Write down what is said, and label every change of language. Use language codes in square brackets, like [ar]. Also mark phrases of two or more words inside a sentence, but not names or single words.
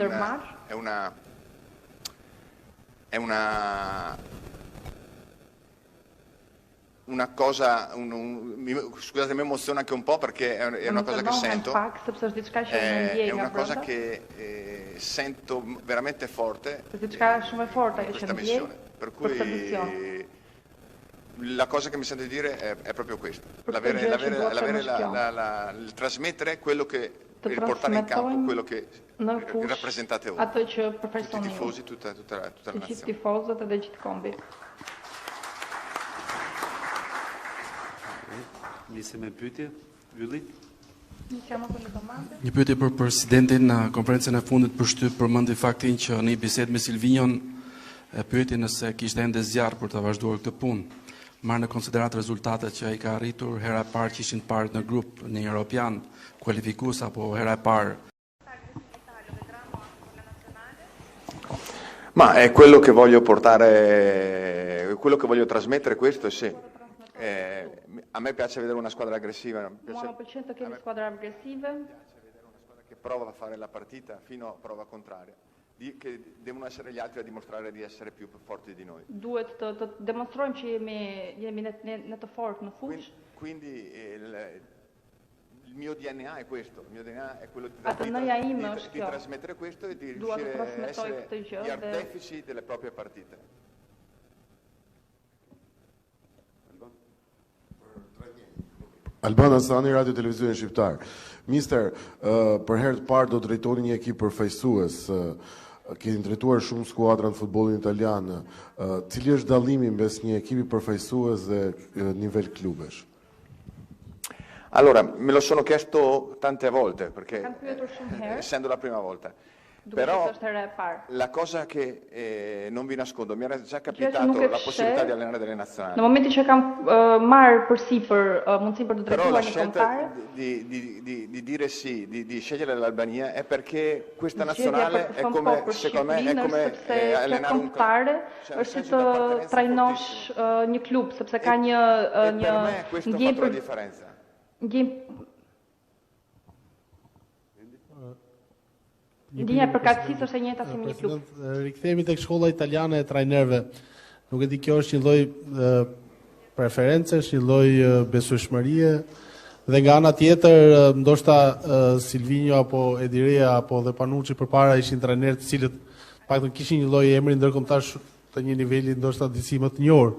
[it] una cosa, scusate, mi emoziona anche un po' perché è una cosa che sento, è una cosa che sento veramente forte in questa missione, per cui la cosa che mi sento di dire è proprio questo, il trasmettere quello che, il portare in campo quello che rappresentate voi, tutti i tifosi, tutta la nazione. [sq] Nisem me pyetje, Ylli. Një pyetje për presidentin. Në konferencën e fundit përmendi faktin që në një bisedë me Silvinion e pyeti nëse kishte ende zjarr për të vazhduar këtë punë. Marrë në konsiderat rezultatet që ai ka arritur, hera e parë që ishin parë në grup në Europian, kualifikues apo hera e parë. [it] Ma è quello che voglio portare, quello che voglio trasmettere, questo sì. A me piace vedere una squadra aggressiva, mi piace vedere una squadra che prova a fare la partita fino a prova contraria, che devono essere gli altri a dimostrare di essere più forti di noi. [sq] Duhet të demonstrojmë që jemi në të fortë në fushë. [it] Quindi il mio DNA è questo, il mio DNA è quello di trasmettere questo e di riuscire a essere gli artefici delle proprie partite. [sq] Alban Asani, Radio Televizionin Shqiptar. Mister, për herë të parë do drejtoni një ekip përfaqësues. Keni drejtuar shumë skuadra në futbollin italian. Cili është dallimi mes një ekipi përfaqësues dhe nivel klubesh? [it] Allora, me lo sono chiesto tante volte, perché essendo la prima volta. Però la cosa che non vi nascondo, mi era già capitato la possibilità di allenare delle nazionali. [sq] Në momentin që kam marrë përsipër mundësi për të drejtuar një kombëtare, [it] di dire sì, di scegliere l'Albania è perché questa nazionale è come, secondo me, è come allenare un club. [sq] Është të trajnosh një klub, sepse ka një ndjenjë për differenza. Ndjenja përkatësisë është e njëjta si me një klub. Rikthehemi tek shkolla italiane e trajnerëve. Nuk e di, kjo është një lloj preferencesh, një lloj besueshmërie, dhe nga ana tjetër ndoshta Silvinio apo Edirea apo dhe Panucci përpara ishin trajnerë të cilët paktën kishin një lloj emri ndërkombëtar të një niveli ndoshta disi më të njohur.